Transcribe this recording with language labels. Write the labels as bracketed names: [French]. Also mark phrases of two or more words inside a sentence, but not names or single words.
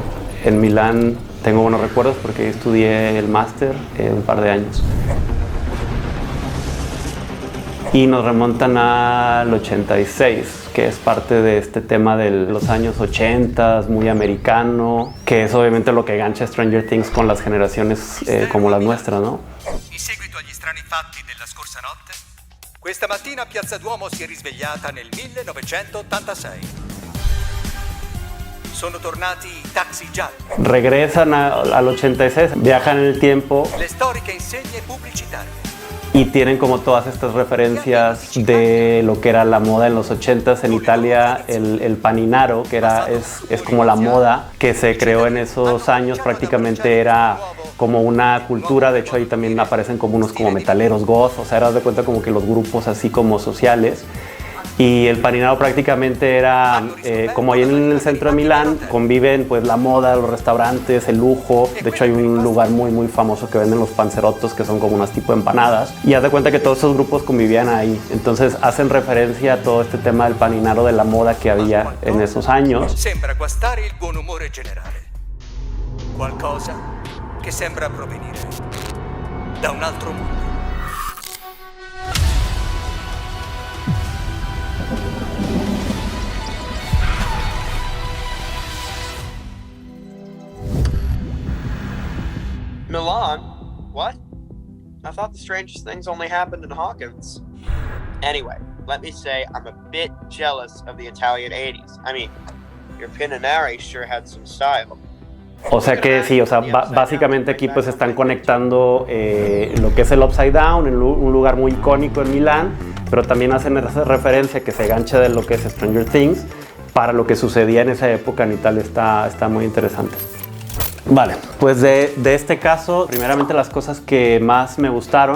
[Spanish] En Milán tengo buenos recuerdos porque estudié el máster un par de años. Y nos remontan al 86, que es parte de este tema de los años 80, muy americano, que es obviamente lo que gancha Stranger Things con las generaciones como las nuestras, ¿no? [Italian] In seguito agli strani fatti della scorsa notte, questa mattina Piazza Duomo si è risvegliata nel 1986. Sono tornati i taxi gialli, [Spanish] Regresan al 86, viajan en el tiempo [Italian] le storiche insegne pubblicitarie. [Spanish] y tienen como todas estas referencias de lo que era la moda en los 80s en Italia, el paninaro, que es como la moda que se creó en esos años, prácticamente era como una cultura. De hecho ahí también aparecen como unos como metaleros goth, o sea, eras de cuenta como que los grupos así como sociales. Y el paninaro prácticamente era, como ahí en el centro de Milán, conviven pues la moda, los restaurantes, el lujo. De hecho hay un lugar muy famoso que venden los panzerottos, que son como unas tipo de empanadas. Y haz de cuenta que todos esos grupos convivían ahí. Entonces hacen referencia a todo este tema del paninaro, de la moda que había en esos años. [Italian] Sembra guastare il buon umore generale. Qualcosa che sembra provenire da un altro mondo. [English] Milan? What? I thought the strangest things only happened in Hawkins. Anyway, let me say I'm a bit jealous of the Italian 80s. I mean, your Pinanari sure had some style. [Spanish] O sea que sí, o sea, básicamente aquí pues están conectando lo que es el Upside Down, un lugar muy icónico en Milán, pero también hacen esa referencia que se gancha de lo que es Stranger Things para lo que sucedía en esa época en Italia. Está muy interesante. Vale, pues de este caso, primeramente las cosas que más me gustaron.